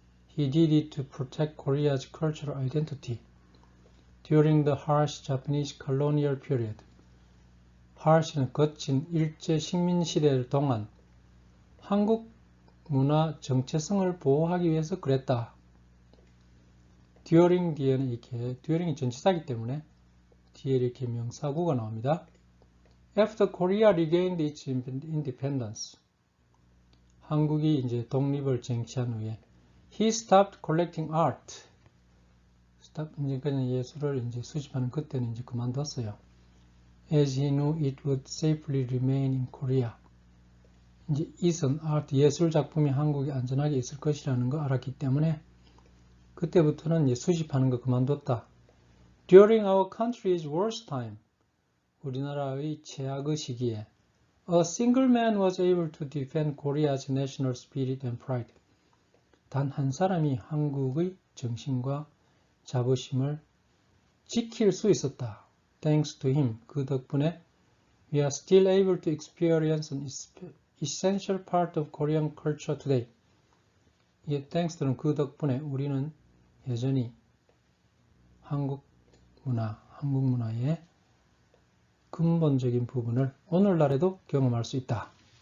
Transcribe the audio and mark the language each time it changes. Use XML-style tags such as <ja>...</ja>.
<en>He did it to protect Korea's cultural identity during the harsh Japanese colonial period.</en> <ko>harsh는 거친 일제 식민 시대 동안 한국 문화 정체성을 보호하기 위해서 그랬다. during 뒤에는 이렇게 during이 전치사이기 때문에 뒤에 이렇게 명사구가 나옵니다.</ko> <en>After Korea regained its independence.</en> <ko>한국이 이제 독립을 쟁취한 후에</ko> <en>he stopped collecting art.</en> <ko>이제 그냥 예술을 이제 수집하는 그때는 이제 그만뒀어요.</ko> <en>As he knew it would safely remain in Korea.</en> <ko>이제 it은 art 예술 작품이 한국에 안전하게 있을 것이라는 거 알았기 때문에 그때부터는 이제 수집하는 거 그만뒀다.</ko> <en>During our country's worst time.</en> <ko>우리나라의 최악의 시기에</ko> <en>A single man was able to defend Korea's national spirit and pride.</en> <ko>단 한 사람이 한국의 정신과 자부심을 지킬 수 있었다.</ko> <en>Thanks to him.</en> <ko>그 덕분에</ko> <en>we are still able to experience an essential part of Korean culture today.</en> <ko>이 thanks는 그 덕분에 우리는 여전히 한국 문화의 근본적인 부분을 오늘날에도 경험할 수 있다.</ko>